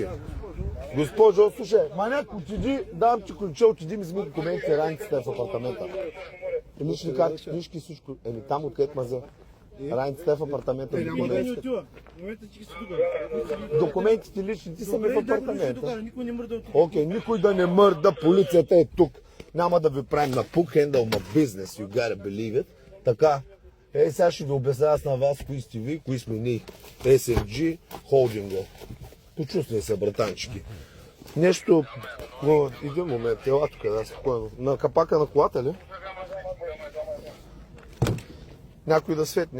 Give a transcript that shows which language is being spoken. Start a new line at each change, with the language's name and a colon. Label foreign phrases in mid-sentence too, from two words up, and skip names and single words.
Bulgarian: Госпожо, слушай, маняк, отиди, дам ти ключа, отиди ми вземи документите, раницата в апартамента. Лични карти, книжки, всичко. Еми там откъдето мазе. Раницата е в апартамента. Документите личните са ми в апартамента. Окей, никой да не мърда, полицията е тук. Няма да ви правим на пук,
English: handle my business, you gotta believe it.
Bulgarian: Така, сега ще ви обясня на вас кои сте ви, кои сме ние. SMG холдинга. Почувствай се, братанчики. Нещо, един момент, ела тук, да, спокойно. На капака на колата ли? Някой да светне.